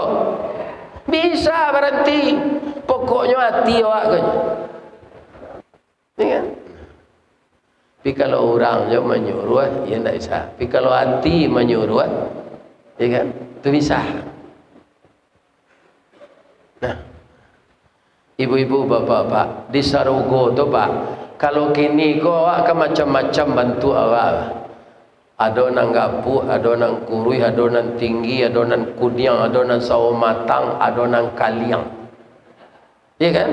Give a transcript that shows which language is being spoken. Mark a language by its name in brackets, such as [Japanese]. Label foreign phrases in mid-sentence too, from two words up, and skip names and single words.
[Minangkabau] Bisa berhenti. Pokoknya hati awak kan. Ya kan? Tapi kalau orang je menyuruh, ya tak bisa. Tapi kalau hati menyuruh, ya kan? Itu bisa. Nah, ibu-ibu, bapak-bapak, di Sarugo tu Pak, kalau kini kau awak kan macam-macam bantu awak. Ada nang gapu, ada nang kurui, ada nang tinggi, ada nang kudiang, ada nang sawo matang, ada nang kaliang. Ya kan?